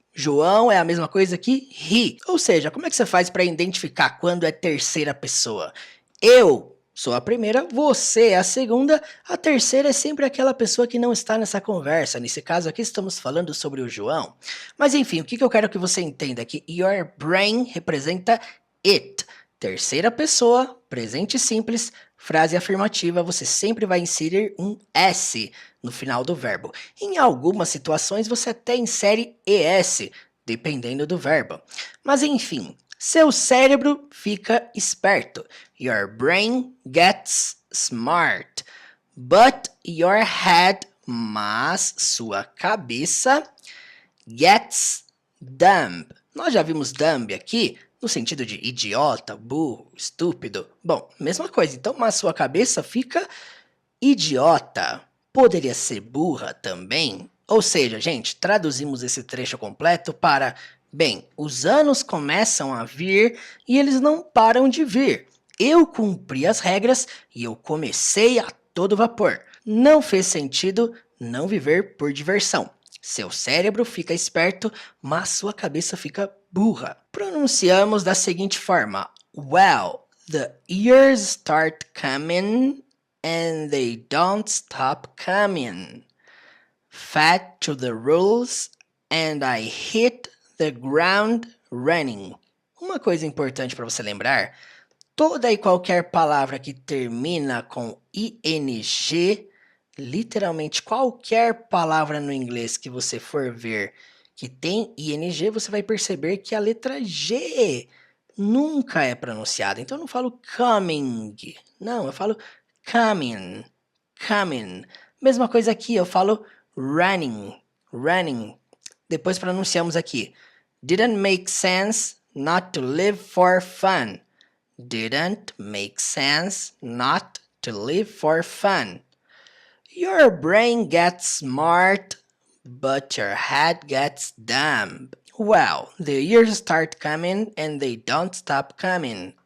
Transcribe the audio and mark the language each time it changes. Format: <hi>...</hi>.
<pt>João é a mesma coisa que he. Ou seja, como é que você faz para identificar quando é terceira pessoa? Eu sou a primeira, você é a segunda, a terceira é sempre aquela pessoa que não está nessa conversa. Nesse caso aqui estamos falando sobre o João. Mas enfim, o que eu quero que você entenda aqui?</pt> <en>Your brain representa it.</en> <pt>Terceira pessoa, presente simples, frase afirmativa, você sempre vai inserir um S no final do verbo. Em algumas situações você até insere ES, dependendo do verbo. Mas enfim, seu cérebro fica esperto.</pt> <en>Your brain gets smart. But your head,</en> <pt>mas sua cabeça,</pt> <en>gets dumb.</en> <pt>Nós já vimos dumb aqui no sentido de idiota, burro, estúpido. Bom, mesma coisa. Então, mas sua cabeça fica idiota. Poderia ser burra também. Ou seja, gente, traduzimos esse trecho completo para... Bem, os anos começam a vir e eles não param de vir. Eu cumpri as regras e eu comecei a todo vapor. Não fez sentido não viver por diversão. Seu cérebro fica esperto, mas sua cabeça fica burra. Pronunciamos da seguinte forma.</pt> <en>Well, the years start coming and they don't stop coming. Fat to the rules and I hit the ground running.</en> <pt>Uma coisa importante para você lembrar, toda e qualquer palavra que termina com ing, literalmente qualquer palavra no inglês que você for ver que tem ing, você vai perceber que a letra G nunca é pronunciada. Então eu não falo coming, não, eu falo coming, coming. Mesma coisa aqui, eu falo running, running. Depois pronunciamos aqui.</pt> <en>Didn't make sense not to live for fun. Didn't make sense not to live for fun. Your brain gets smart, but your head gets dumb. Well, the years start coming and they don't stop coming.</en>